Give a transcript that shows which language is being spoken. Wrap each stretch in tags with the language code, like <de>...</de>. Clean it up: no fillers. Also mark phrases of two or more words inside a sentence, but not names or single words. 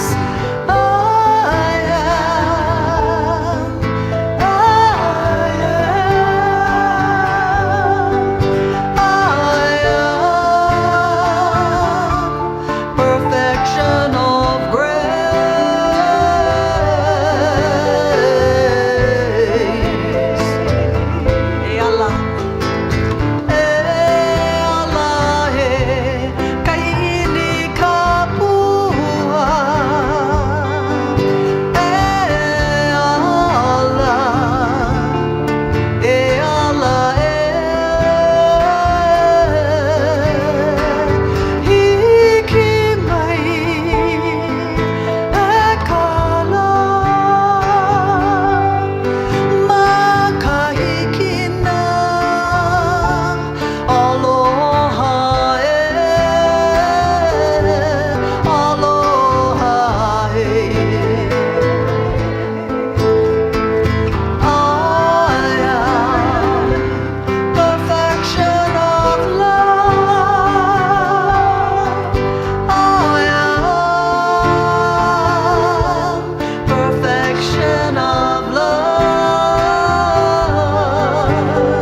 <en>I am perfection of grace.</en> <haw>E ala, kaini kapua. E ala, hiki mai e kala makahikina aloha aloha</haw> <en>perfection of love. I am perfection of love.</en>